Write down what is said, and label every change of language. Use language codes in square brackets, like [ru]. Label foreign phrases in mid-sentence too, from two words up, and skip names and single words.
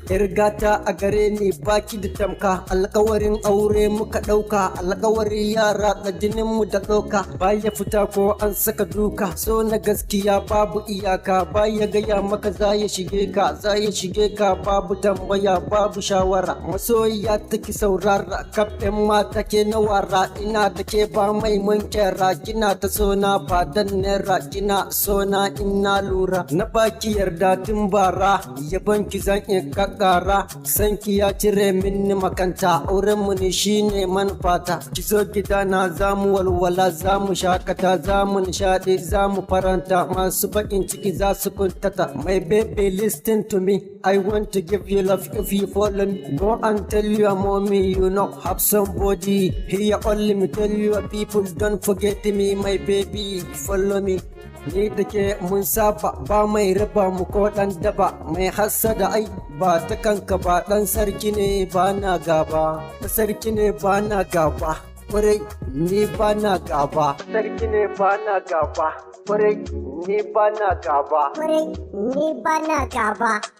[ha] Yar gata a gare ni baki da tamka alƙawarin aure muka ɗauka alƙawarin yara da jinin mu da ɗauka baya fita ko an saka duka so na gaskiya babu iyaka baya gaya maka za ya shige ka za ya shige ka babu tambaya babu shawara masoyiya ta ki saurara kaf ƴan mata ke na wara ina da ke ba mai mun kera kina ta so na ba dan naira kina so na in na lura na baki yarda tun bara yaban ki zan iya kakkara san ki ya cire min makanta auren mu ne shine manufata ki zo gida na za mu walwala za mu shakata za mu nishaɗi za mu faranta masu baƙin ciki za su kuntata [en] my baby listen to me I want to give you love if you follow me go and tell your mommy you know have somebody here only me tell your people don't forget me my baby follow me [ha] ni da ke mun saba ba mai raba mu ko ɗan daba mai hassada ai ba ta kanka ba ɗan sarki ne ba na gaba ɗan sarki ne ba na gaba kwarai ni ba na gaba sarki ne ba na gaba kwarai ni ba na gaba Kwarai ni ba na gaba.